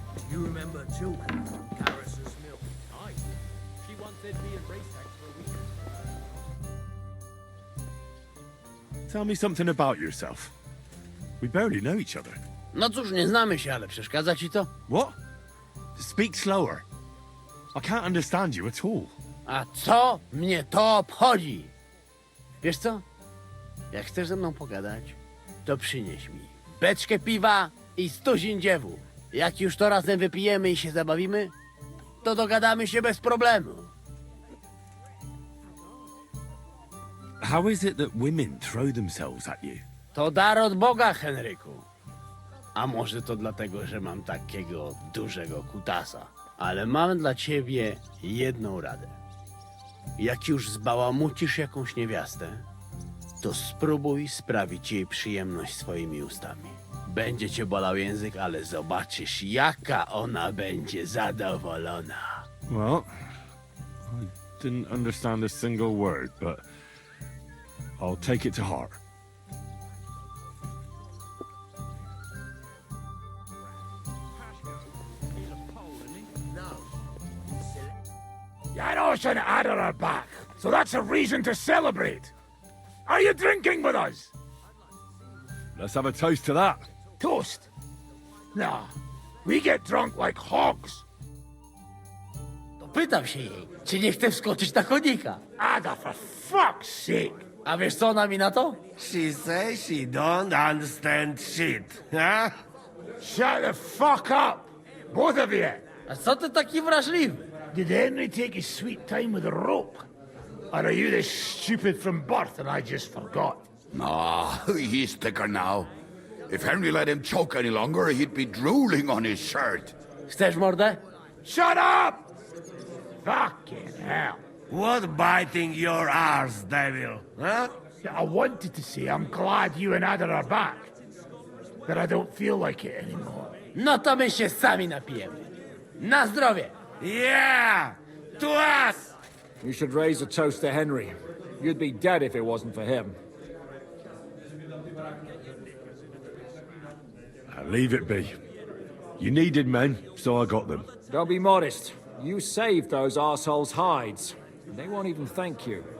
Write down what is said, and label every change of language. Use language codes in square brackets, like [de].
[en] You remember Chilton from Carris's Mill? Aye. She once did me in Racex for a week. Tell me something about yourself. We barely know each other. [pl] No cóż, nie znamy się, ale przeszkadza ci to? [en] What? Speak slower. I can't understand you at all. [pl] A co mnie to obchodzi? Wiesz co? Jak chcesz ze mną pogadać, to przynieś mi beczkę piwa i 100 dziewów. Jak już to razem wypijemy i się zabawimy, to dogadamy się bez problemu. [en] How is it that women throw themselves at you? [pl] To dar od Boga, Henryku. A może to dlatego, że mam takiego dużego kutasa. Ale mam dla ciebie jedną radę. Jak już zbałamucisz jakąś niewiastę, to spróbuj sprawić jej przyjemność swoimi ustami. Będzie cię bolał język, ale zobaczysz, jaka ona będzie zadowolona. [en] Well, I didn't understand a single word, but I'll take it to heart. He's a Janos and Ada are back, so that's a reason to celebrate. Are you drinking with us? Let's have a toast to that. Toast? Nah, we get drunk like hogs. [pl] To pytam się jej, czy nie chce wskoczyć na konika. [en] Ada, for fuck's sake. [pl] A wiesz co ona mi na to? [en] She says she don't understand shit, huh? Shut the fuck up, both of you. [pl] A co ty taki wrażliwy? [en] Did Henry take his sweet time with a rope? Or are you this stupid from birth and I just forgot? No, he's thicker now. If Henry let him choke any longer, he'd be drooling on his shirt. [pl] Chcesz mordę? [en] Shut up! Fucking hell. What biting your arse, devil, huh? I wanted to say I'm glad you and Ada are back. But I don't feel like it anymore. [pl] No to my się sami napijemy. Na zdrowie! [en] Yeah! To us! You should raise a toast to Henry. You'd be dead if it wasn't for him. Leave it be. You needed men, so I got them. Don't be modest. You saved those arseholes' hides. And they won't even thank you.